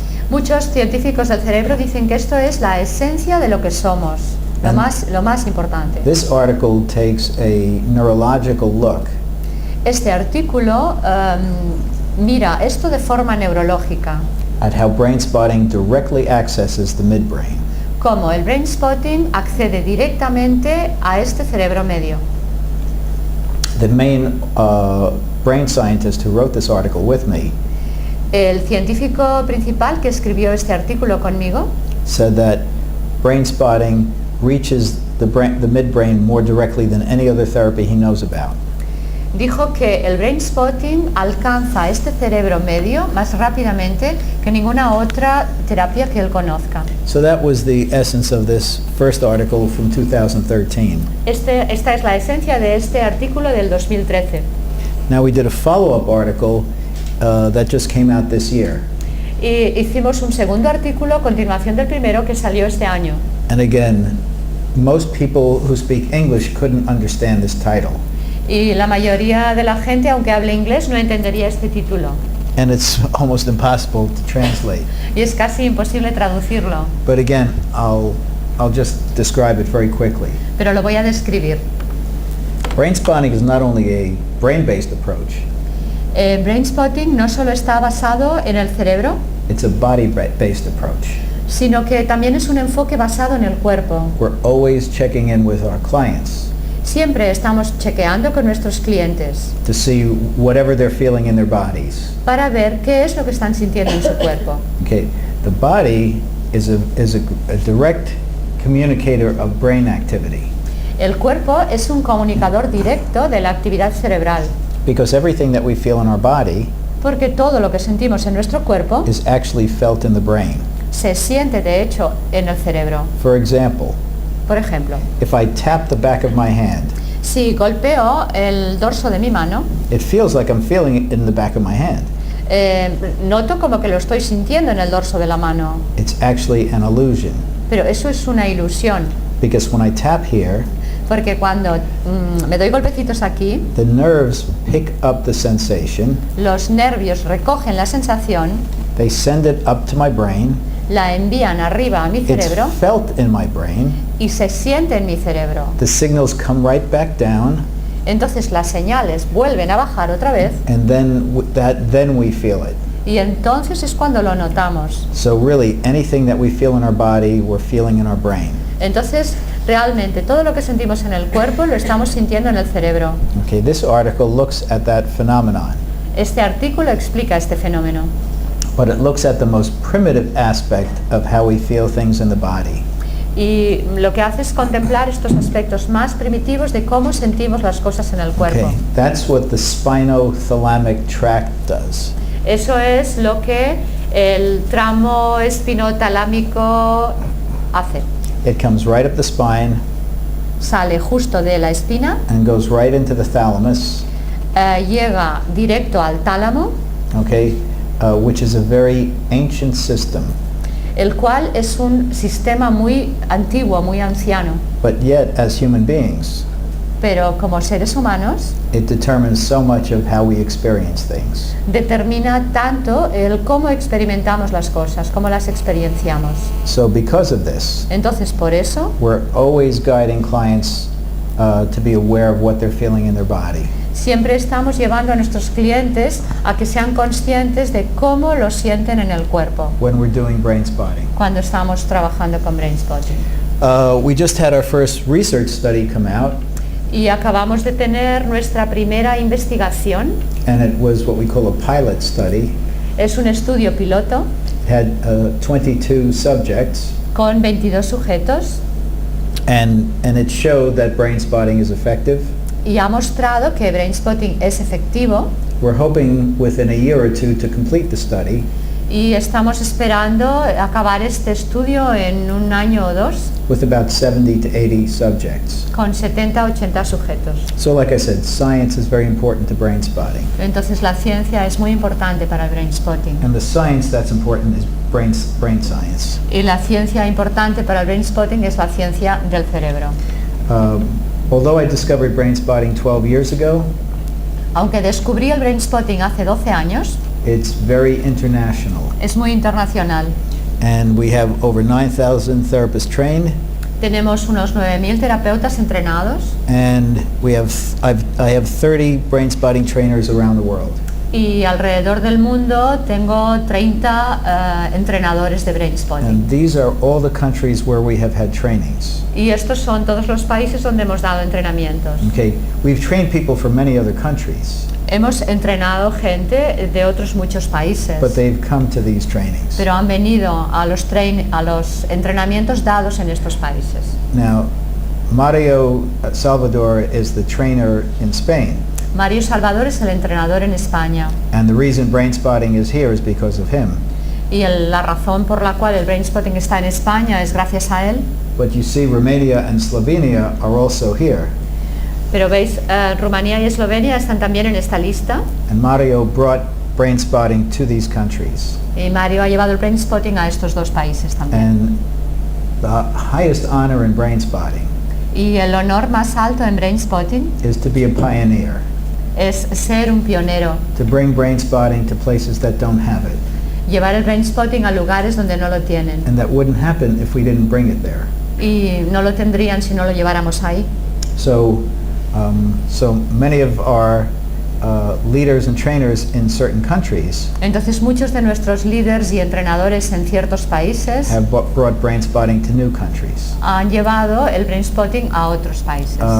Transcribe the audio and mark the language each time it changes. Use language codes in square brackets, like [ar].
[es] Muchos científicos del cerebro dicen que esto es la esencia de lo que somos, lo más importante. [en] This article takes a neurological look [es] Este artículo mira esto de forma neurológica, [en] at how Brainspotting directly accesses the midbrain. [es] cómo el Brainspotting accede directamente a este cerebro medio. [en] The main brain scientist who wrote this article with me [es] El científico principal que escribió este artículo conmigo [en] said that Brainspotting reaches the midbrain more directly than any other therapy he knows about. [es] dijo que el Brainspotting alcanza este cerebro medio más rápidamente que ninguna otra terapia que él conozca. [en] So that was the essence of this first article from 2013. [es] Esta es la esencia de este artículo del 2013. [en] Now we did a follow-up article that just came out this year. [es] Y hicimos un segundo artículo a continuación del primero que salió este año. [en] And again, most people who speak English couldn't understand this title. [es] Y la mayoría de la gente, aunque hable inglés, no entendería este título. [en] And it's almost impossible to translate. [es] Y es casi imposible traducirlo. [en] But again, I'll just describe it very quickly. [es] Pero lo voy a describir. [en] Brainspotting is not only a brain-based approach, [es] Brainspotting no solo está basado en el cerebro, [en] it's a body-based approach. [es] sino que también es un enfoque basado en el cuerpo. [en] We're always checking in with our clients [es] Siempre estamos chequeando con nuestros clientes [en] to see whatever they're feeling in their bodies. [es] para ver qué es lo que están sintiendo en su cuerpo. [en] Okay, the body is a direct communicator of brain activity [es] El cuerpo es un comunicador directo de la actividad cerebral, [en] because everything that we feel in our body [es] porque todo lo que sentimos en nuestro cuerpo [en] is actually felt in the brain. [es] se siente de hecho en el cerebro. [en] For example, [es] Por ejemplo, [en] if I tap the back of my hand, [es] si golpeo el dorso de mi mano, [en] it feels like I'm feeling it in the back of my hand. [es] Noto como que lo estoy sintiendo en el dorso de la mano, [en] It's actually an illusion [es] pero eso es una ilusión, [en] because when I tap here, [es] porque cuando me doy golpecitos aquí, [en] the nerves pick up the sensation, [es] los nervios recogen la sensación, [en] they send it up to my brain, [es] la envían arriba a mi [en] it's [es] cerebro [en] felt in my brain, [es] y se siente en mi cerebro. [en] the signals come right back down, [es] Entonces las señales vuelven a bajar otra vez [en] and then we feel it. [es] y entonces es cuando lo notamos. [en] So really, anything that we feel in our body, we're feeling in our brain. [es] Entonces realmente todo lo que sentimos en el cuerpo lo estamos sintiendo en el cerebro. [en] Okay, this article looks at that phenomenon. [es] Este artículo explica este fenómeno. [en] but it looks at the most primitive aspect of how we feel things in the body. [es] Y lo que hace es contemplar estos aspectos más primitivos de cómo sentimos las cosas en el cuerpo. [en] Okay, that's what the spinothalamic tract does. [es] Eso es lo que el tramo espinotalámico hace. [en] It comes right up the spine [es] Sale justo de la espina, [en] and goes right into the thalamus, [es] llega directo al tálamo, [en] okay, which is a very ancient system. [es] el cual es un sistema muy antiguo, muy anciano. [en] But yet, as human beings, [es] Pero como seres humanos [en] it determines so much of how we experience things. [es] determina tanto el cómo experimentamos las cosas, cómo las experienciamos. [en] So because of this, [es] Entonces, por eso, [en] we're always guiding clients to be aware of what they're feeling in their body. [es] siempre estamos llevando a nuestros clientes a que sean conscientes de cómo lo sienten en el cuerpo [en] When we're doing Brainspotting. [es] cuando estamos trabajando con Brainspotting. [en] We just had our first research study come out, [es] Y acabamos de tener nuestra primera investigación. [en] and it was what we call a pilot study. [es] Es un estudio piloto [en] It had 22 subjects, [es] con 22 sujetos [en] and it showed that Brainspotting is effective. [es] y ha mostrado que Brainspotting es efectivo. [en] We're hoping within a year or two to complete the study, [es] Y estamos esperando acabar este estudio en un año o dos [en] with about 70 to 80 subjects. [es] con 70-80 sujetos. [en] So like I said, science is very important to Brainspotting. [es] Entonces la ciencia es muy importante para el Brainspotting. [en] And the science that's important is brain science. [es] Y la ciencia importante para el Brainspotting es la ciencia del cerebro. [en] Although I discovered Brainspotting 12 years ago, [es] Aunque descubrí el Brainspotting hace 12 años, [en] it's very international. [es] es muy internacional. [en] And we have over 9,000 therapists trained, [es] Tenemos unos 9.000 terapeutas entrenados [en] and I have 30 Brainspotting trainers around the world. [es] y alrededor del mundo tengo 30 entrenadores de Brainspotting. [en] And these are all the countries where we have had trainings. [es] Y estos son todos los países donde hemos dado entrenamientos. [en] Okay, we've trained people from many other countries, [es] Hemos entrenado gente de otros muchos países, [en] but they've come to these trainings. [es] pero han venido a los entrenamientos dados en estos países. [en] Now, Mario Salvador is the trainer in Spain, [es] Mario Salvador es el entrenador en España [en] and the reason Brainspotting is here is because of him. [es] y la razón por la cual el Brainspotting está en España es gracias a él. [en] But you see, Romania and Slovenia are also here, [es] Pero veis, Rumanía y Eslovenia están también en esta lista [en] and Mario brought Brainspotting to these countries. [es] y Mario ha llevado el Brainspotting a estos dos países también. [en] And the highest honor in Brainspotting [es] Y el honor más alto en Brainspotting [en] is to be a pioneer, [es] es ser un pionero, [en] to bring Brainspotting to places that don't have it. [es] llevar el Brainspotting a lugares donde no lo tienen. [en] And that wouldn't happen if we didn't bring it there. [es] Y no lo tendrían si no lo lleváramos ahí. [en] So many of our leaders and trainers in certain countries [es] Entonces muchos de nuestros líderes y entrenadores en ciertos países [en] have brought Brainspotting to new countries. [es] han llevado el Brainspotting a otros países.